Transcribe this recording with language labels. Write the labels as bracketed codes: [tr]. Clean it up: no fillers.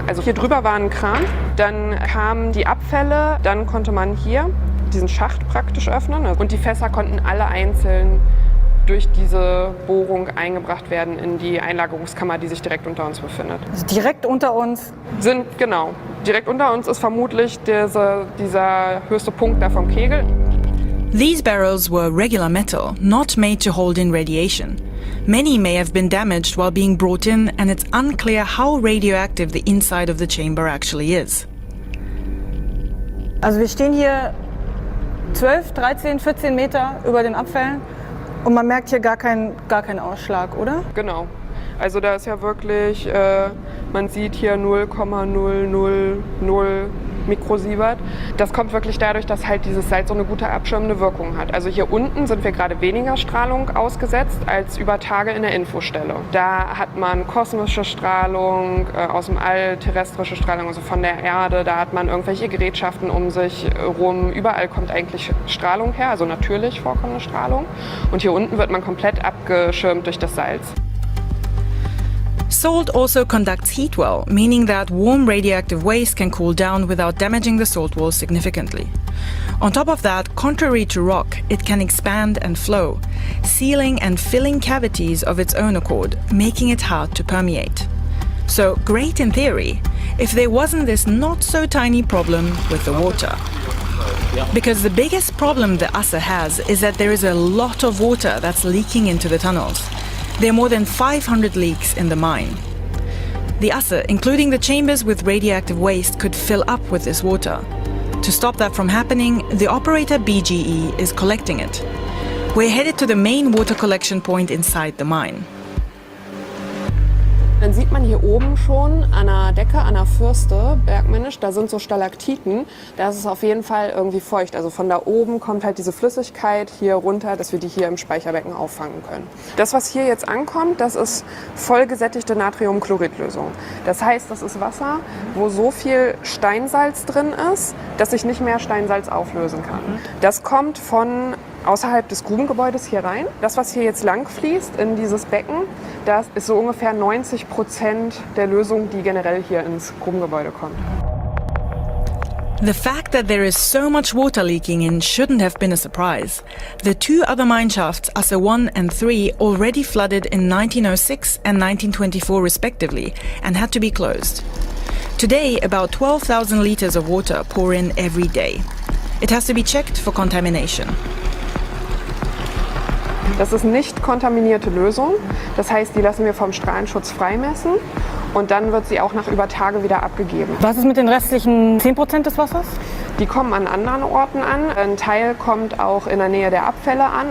[de] Also hier drüber war ein Kran, dann kamen die Abfälle, dann konnte man hier diesen Schacht praktisch öffnen und die Fässer konnten alle einzeln durch diese Bohrung eingebracht werden in die Einlagerungskammer, die sich direkt unter uns befindet. Also direkt unter uns? Genau. Direkt unter uns ist vermutlich dieser höchste Punkt da vom Kegel. [en] These barrels were regular metal, not made to hold in radiation. Many may have been damaged while being brought in, and it's unclear how radioactive the inside of the chamber actually is. [de] Also wir stehen hier 12, 13, 14 Meter über den Abfällen und man merkt hier gar keinen Ausschlag, oder? Genau. Also da ist ja wirklich, man sieht hier 0,000 Mikrosievert. Das kommt wirklich dadurch, dass halt dieses Salz so eine gute abschirmende Wirkung hat. Also hier unten sind wir gerade weniger Strahlung ausgesetzt als über Tage in der Infostelle. Da hat man kosmische Strahlung, aus dem All terrestrische Strahlung, also von der Erde. Da hat man irgendwelche Gerätschaften um sich rum. Überall kommt eigentlich Strahlung her, also natürlich vorkommende Strahlung. Und hier unten wird man komplett abgeschirmt durch das Salz. [en] Salt also conducts heat well, meaning that warm radioactive waste can cool down without damaging the salt walls significantly. On top of that, contrary to rock, it can expand and flow, sealing and filling cavities of its own accord, making it hard to permeate. So great in theory, if there wasn't this not so tiny problem with the water. Because the biggest problem the Asse has is that there is a lot of water that's leaking into the tunnels. There are more than 500 leaks in the mine. The Asse, including the chambers with radioactive waste, could fill up with this water. To stop that from happening, the operator BGE is collecting it. We're headed to the main water collection point inside the mine. [de] Dann sieht man hier oben schon an der Decke, an der Fürste, bergmännisch, da sind so Stalaktiten. Da ist es auf jeden Fall irgendwie feucht. Also von da oben kommt halt diese Flüssigkeit hier runter, dass wir die hier im Speicherbecken auffangen können. Das, was hier jetzt ankommt, das ist vollgesättigte Natriumchloridlösung. Das heißt, das ist Wasser, wo so viel Steinsalz drin ist, dass sich nicht mehr Steinsalz auflösen kann. Das kommt von außerhalb des Grubengebäudes hier rein. Das, was hier jetzt lang fließt in dieses Becken, das ist so ungefähr 90% der Lösung, die generell hier ins Grubengebäude kommt. [en] The fact that there is so much water leaking in shouldn't have been a surprise. The two other mine shafts, Asse 1 and 3, already flooded in 1906 and 1924 respectively and had to be closed. Today, about 12,000 liters of water pour in every day. It has to be checked for contamination. [de] Das ist nicht kontaminierte Lösung. Das heißt, die lassen wir vom Strahlenschutz freimessen und dann wird sie auch nach über Tage wieder abgegeben. Was ist mit den restlichen 10% des Wassers? Die kommen an anderen Orten an. Ein Teil kommt auch in der Nähe der Abfälle an.